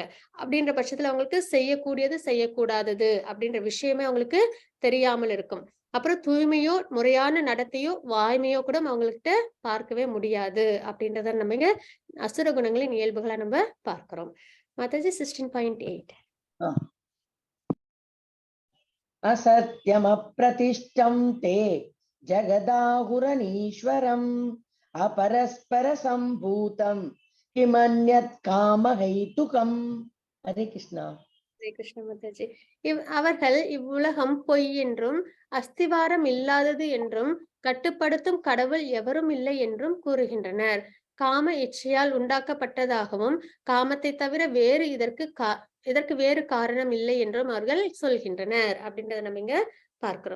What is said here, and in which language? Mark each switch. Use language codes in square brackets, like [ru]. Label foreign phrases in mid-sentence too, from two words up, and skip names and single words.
[ta] அப்படின்ற பட்சத்துல அவங்களுக்கு செய்யக்கூடியது செய்யக்கூடாதது அப்படின்ற விஷயமே அவங்களுக்கு தெரியாமல் இருக்கும். அப்புறம் தூய்மையோ முறையான நடத்தையோ வாய்மையோ கூட அவங்கள்ட்ட பார்க்கவே முடியாது அப்படின்றத நம்ம இங்க அசுர குணங்களின் இயல்புகளை நம்ம பார்க்கிறோம். மாதாஜி 16.8. [sa] असत्यम प्रतिष्ठं ते जगदाहुरनीश्वरम् अपरस्पर संभूतं किमन्यत् कामहैतुकम्. हरे कृष्णा. [ta] ஹரே கிருஷ்ண மாதாஜி. அவர்கள் இவ்வுலகம் பொய் என்றும் அஸ்திவாரம் இல்லாதது என்றும் கட்டுப்படுத்தும் கடவுள் எவரும் இல்லை என்றும் கூறுகின்றனர். காம இச்சையால் உண்டாக்கப்பட்டதாகவும் காமத்தை தவிர இதற்கு வேறு காரணம் இல்லை என்றும் அவர்கள் சொல்கின்றனர் அப்படின்றத நம்ம இங்க பார்க்கிறோம்.